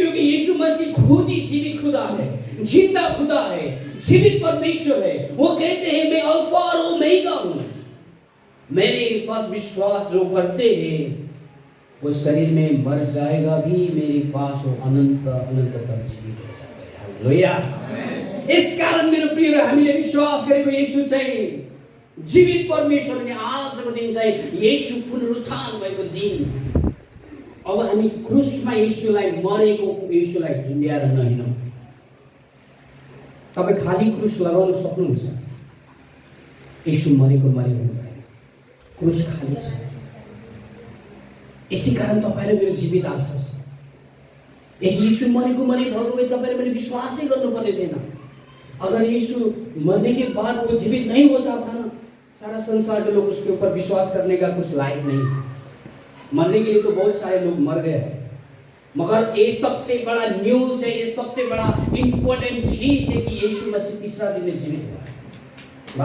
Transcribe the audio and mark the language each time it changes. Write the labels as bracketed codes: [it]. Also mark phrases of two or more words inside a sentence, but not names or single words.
[hi] क्योंकि यीशु मसीह खुद ही जीवित खुदा है, जिंदा खुदा है, जीवित परमेश्वर है। वो कहते हैं मैं अल्फा और ओमेगा हूं। मेरे पास विश्वास जो करते हैं वो शरीर में मर जाएगा भी, मेरे पास वो अनंत तक जीवित हो जाएगा। हालेलुया। [ne] इस कारण [hi] मेरे प्रिय [ne] हामीले विश्वास गरेको यीशु चाहिँ जीवित परमेश्वर अनि आजको दिन चाहिँ यीशु पुनरुत्थान भएको दिन। अब हामी क्रुसमा यीशुलाई मरेको यीशुलाई झुन्ड्याएर नहिँडौँ। तपाईं खाली क्रुस लगाउन सक्नुहुन्छ, यीशु मरेको हुनुभयो, क्रुस खाली छ। यसै कारण तपाईँ र मेरो जीवित आशा छ। एक यीशु मरेको भएको भए तपाईँ र मैले विश्वासै गर्नुपर्ने थिएन। [hi] अगर यीशु मरने के बाद वो जीवित नहीं होता था ना, सारा संसार के लोग उसके ऊपर विश्वास करने का कुछ लायक नहीं। मरने के लिए तो बहुत सारे लोग मर गए हैं, मगर ये सबसे बड़ा न्यूज है, ये सबसे बड़ा इंपॉर्टेंट चीज है कि यीशु मसीह तीसरा दिन में जीवित हुआ।